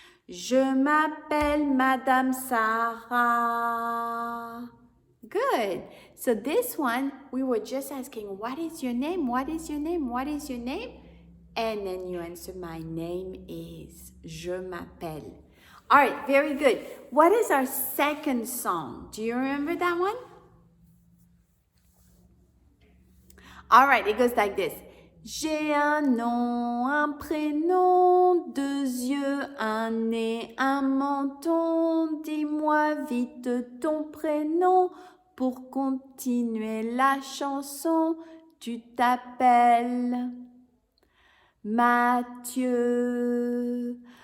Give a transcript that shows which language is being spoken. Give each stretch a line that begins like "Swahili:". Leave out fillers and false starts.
French: Je m'appelle Madame Sarah.
English: Good. So this one, we were just asking, what is your name? What is your name? What is your name? And then you answer, my name is.
French: Je m'appelle.
English: All right, very good. What is our second song? Do you remember that one? All right, it goes like this.
French: J'ai un nom, un prénom, deux yeux, un nez, un menton. Dis-moi vite ton prénom pour continuer la chanson. Tu t'appelles Mathieu.